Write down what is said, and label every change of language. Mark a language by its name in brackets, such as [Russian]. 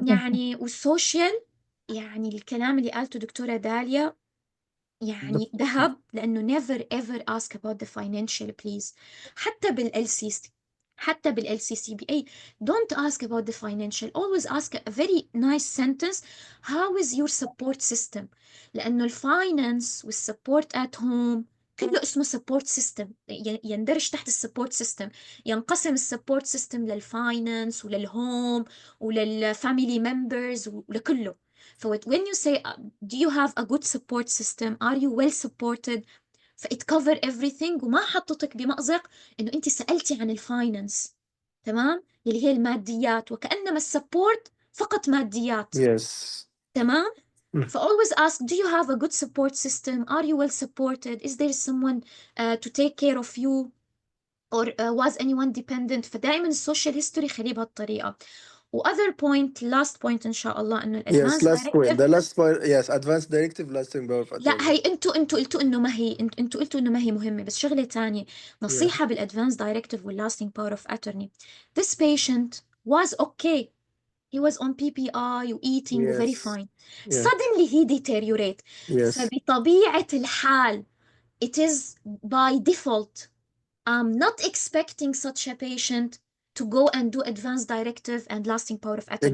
[Arabic] يعني والسوشيال يعني الكلام اللي قالته دكتورة داليا يعني ذهب، لأنه [English] never ever ask about the financial please. [Arabic] حتى بالLCC، حتى بالLCC بأي [English] don't ask about the financial. always ask a very nice sentence, how is your support system؟ [Arabic] لأنه الفاينانس والسبورت [English] at home [Arabic] كله اسمه [English] support system، [Arabic] يندرج تحت السبورت سيستم. ينقسم السبورت سيستم للفاينانس وللهوم وللفاميلي ممبرز ولكله. [English] when you say do you have a good support system, are you well supported، فit cover everything [Arabic] وما حطتك بمأزق انه انت سألتي عن الفاينانس، تمام، اللي هي الماديات، وكأنما السبورت فقط ماديات. [English] Yes. [Arabic] تمام. Mm. [English] always ask do you have a good support system, are you well supported, is there someone to take care of you or was anyone dependent. [Arabic] فدائما السوشيال هيستوري خليه بهالطريقة. [English] other point last point [Arabic] إن شاء الله إنه [English] Yes, الادفانس last point. Directive. The last point, yes, advanced directive, lasting power of [Arabic] لا [English] attorney. [Arabic] هي انتوا قلتوا انه ما هي انتوا قلتوا انه ما هي مهمه، بس شغله تانية [English] Yeah. نصيحه بالادفانس directive واللاستنج power of attorney. This patient was okay, he was on PPI و eating و very Yes. fine. Yeah. Suddenly he deteriorate. Yes. [Arabic] فبطبيعه الحال [English] it is by default I'm not expecting such a patient to go and do advanced directive and lasting power of attorney.